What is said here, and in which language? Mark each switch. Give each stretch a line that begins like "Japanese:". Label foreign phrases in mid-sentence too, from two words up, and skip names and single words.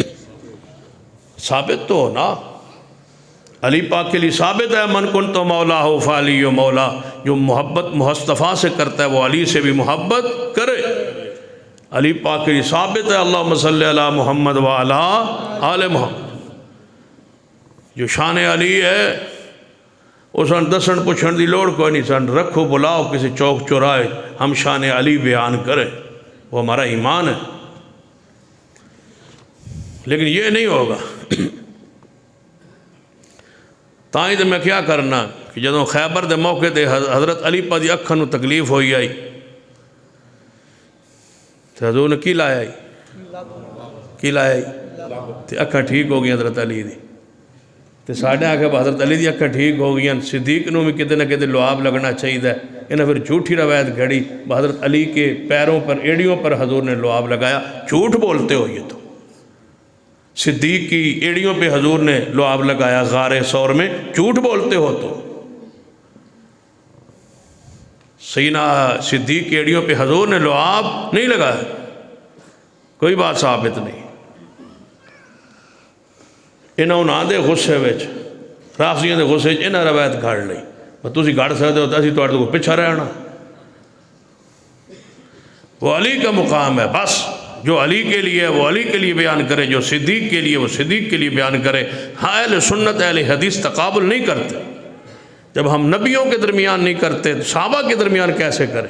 Urdu: ثابت تو ہو نا، علی پاک کے لیے ثابت ہے
Arabic: من کنت مولا ہو فعلی و مولا،
Urdu: جو محبت مصطفیٰ سے کرتا ہے وہ علی سے بھی محبت کرے۔ علی پاک کے لیے ثابت ہے
Arabic: اللہم صلی علی محمد وعلی آل محمد۔
Urdu: جو شان علی ہے
Punjabi: اس ان دسن پوچھن دی لوڑ کوئی نہیں،
Urdu: سن رکھو بلاؤ کسی چوک چورائے، ہم شان علی بیان کریں، وہ ہمارا ایمان ہے۔ لیکن یہ نہیں ہوگا۔
Punjabi: تائیں تو میں کیا کرنا کہ جدوں خیبر دے موقع تے حضرت علی پاک دی اکھاں نو تکلیف ہوئی آئی تو حضور نے کی لایا تے اکھاں ٹھیک ہو گئی حضرت علی دی تے ساڑھے آگے حضرت علی دی اکھاں ٹھیک ہو گئی۔ صدیق نو بھی کدے نہ کدے لعاب لگنا چاہیے ہے۔
Urdu: انہیں پھر جھوٹی روایت گھڑی، حضرت علی کے پیروں پر ایڑیوں پر حضور نے لعاب لگایا۔ جھوٹ بولتے ہو یہ تو، صدیق کی ایڑیوں پہ حضور نے لعاب لگایا غار ثور میں، جھوٹ بولتے ہو تو۔ سینہ صدیق کی ایڑیوں پہ حضور نے لعاب نہیں لگایا، کوئی بات ثابت نہیں۔
Punjabi: انہوں دے غصے وچ رافضیاں دے غصے وچ انہاں روایت گھڑ لئی، تسی گھڑ سکتے ہوتا اسی تواڈے کو پیچھا رہنا۔
Urdu: وہ علی کا مقام ہے، بس جو علی کے لیے وہ علی کے لیے بیان کرے، جو صدیق کے لیے وہ صدیق کے لیے بیان کرے۔ ہاں اہل سنت اہل حدیث تقابل نہیں کرتے، جب ہم نبیوں کے درمیان نہیں کرتے تو صحابہ کے درمیان کیسے کریں؟